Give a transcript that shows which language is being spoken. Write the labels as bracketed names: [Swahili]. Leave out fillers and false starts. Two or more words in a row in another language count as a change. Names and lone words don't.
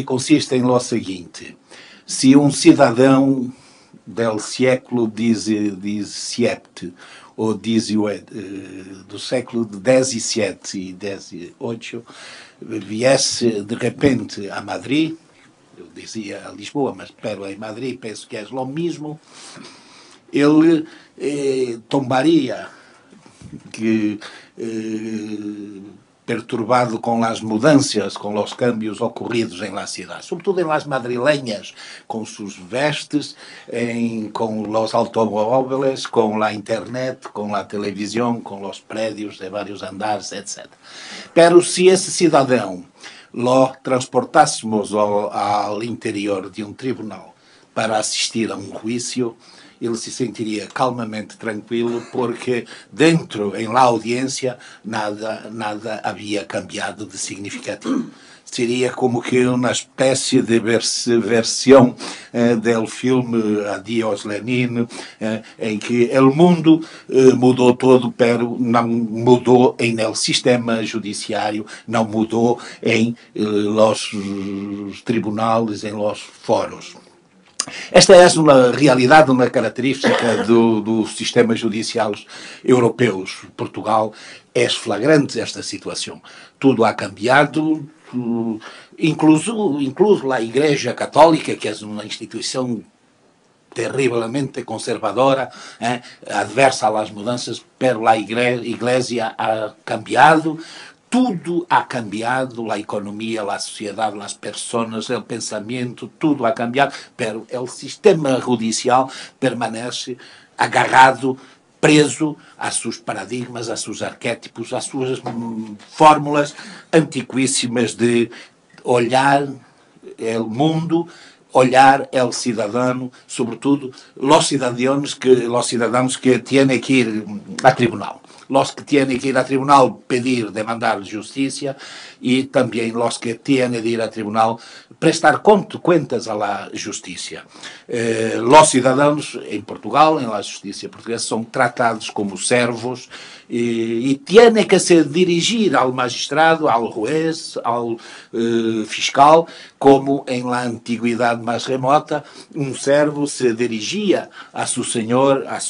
[Portuguese] consiste em lo seguinte: se um cidadão do século XVII ou do século XVII e XVIII viesse de repente a Madrid, eu dizia a Lisboa, mas pero em Madrid penso que é o mesmo, ele tombaria [Spanish] perturbado con las mudanzas, con los cambios ocurridos en la ciudad, sobretudo en las madrileñas, con sus vestes, con los automóviles, con la internet, con la televisión, con los predios de varios andares, etc. Pero si ese ciudadano lo transportásemos al interior de un tribunal para asistir a un juicio, [Portuguese] ele se sentiria calmamente tranquilo, porque dentro, em la audiência, nada havia cambiado de significativo. Seria como que uma espécie de versão do filme Adiós Lenin, em que o mundo mudou todo, pero não mudou em el sistema judiciário, não mudou em los tribunais, em los foros. Esta é uma realidade, uma característica do sistema judicial europeus. Portugal é flagrante esta situação. Tudo [Spanish] ha cambiado, [Portuguese] incluso a Igreja Católica, que é uma instituição terrivelmente conservadora, adversa às mudanças, pero a Igreja [Spanish] ha cambiado. Tudo ha cambiado, [Portuguese] a economia, a sociedade, as pessoas, o pensamento, tudo [Spanish] ha cambiado, [Portuguese] pero o sistema judicial permanece agarrado, preso a seus paradigmas, a seus arquétipos, a suas fórmulas antiquíssimas de olhar o mundo, olhar o cidadão, sobretudo os cidadãos que têm que ir a tribunal. [Spanish] Los que tienen que ir a tribunal pedir, demandar justicia, y también los que tienen que ir a tribunal prestar cuentas a la justicia. Los ciudadanos en Portugal, en la justicia portuguesa, son tratados como servos y tienen que se dirigir al magistrado, al juez, al fiscal, como en la antigüedad más remota, un servo se dirigía a su señor,